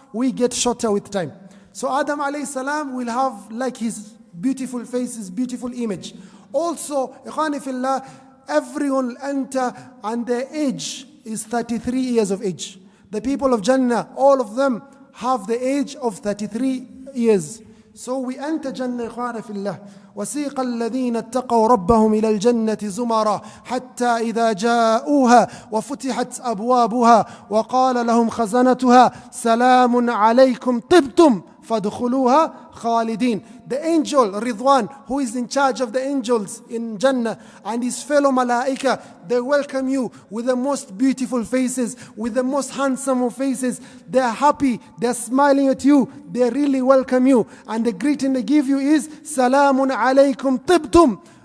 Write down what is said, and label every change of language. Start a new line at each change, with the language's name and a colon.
English: We get shorter with time. So Adam alayhi salam will have like his beautiful face, his beautiful image. Also, ikhwani fillah, everyone will enter and their age is 33 years of age. The people of Jannah, all of them have the age of 33 years. So we enter Jannah, ikhwani fillah.
Arabic: وسيق الذين اتقوا ربهم إلى الجنة زمرا حتى إذا جاءوها وفتحت أبوابها وقال لهم خزنتها سلام عليكم طبتم فادخلوها خالدين.
English: The angel Ridwan, who is in charge of the angels in Jannah, and his fellow malaika, they welcome you with the most beautiful faces, with the most handsome of faces. They are happy, they are smiling at you, they really welcome you, and the greeting they give you is Salamun alaykum tibtum.